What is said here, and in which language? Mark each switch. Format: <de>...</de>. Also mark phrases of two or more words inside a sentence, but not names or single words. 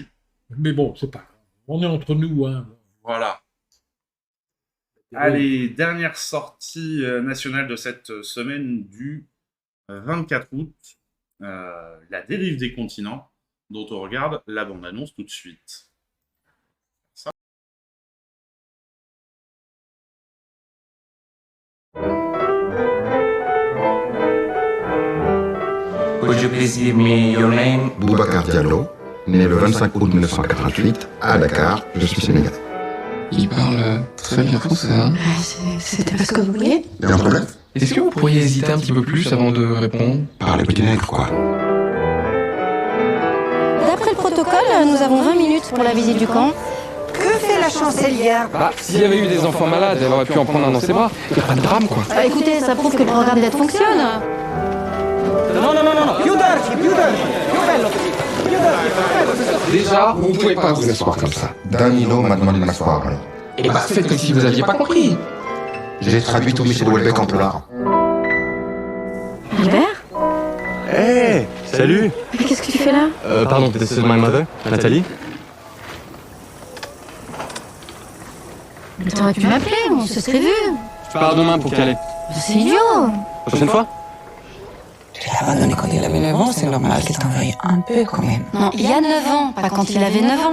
<fr>Mais bon, c'est pas grave. On est entre nous. Hein. Voilà. Allez, dernière sortie nationale de cette semaine du 24 août. La dérive des continents, dont on regarde la bande-annonce tout de suite. Ça.</fr> <en>Could you please give me your name?</en> <fr>Boubacar Diallo, né le 25 août 1988 à Dakar, je suis sénégalais. Il parle très bien français, hein? C'était pas ce que vous vouliez? Il y a un problème? Est-ce que vous pourriez hésiter un petit peu plus avant de répondre? Parlez petit nègre, quoi. D'après le protocole, nous avons 20 minutes pour la visite du camp. Que fait la chancelière? Bah, s'il y avait eu des enfants malades, elle aurait pu en prendre un dans ses bras. Il n'y a pas de drame, quoi. Bah, écoutez, ça prouve que le programme d'aide fonctionne.</fr> <it>Non, più dolci, più bello, più dolci.</it> <fr>Déjà, vous ne pouvez pas vous asseoir comme ça. Danilo m'a demandé de m'asseoir, alors. Et bah, faites comme si vous aviez pas compris. J'ai traduit tout Michel Houellebecq en polar. Albert? Hey, salut. Mais qu'est-ce que tu fais là? Pardon,</fr> <en>this is my mother, Nathalie.</en> <fr>Mais t'aurais pu m'appeler, on se serait vu. Je pars demain pour Calais. C'est idiot. Prochaine fois? Tu l'as abandonné quand il avait 9 ans, c'est normal qu'il t'en veuille un peu quand même. Non, il y a 9 ans, pas quand il avait 9 ans.</fr>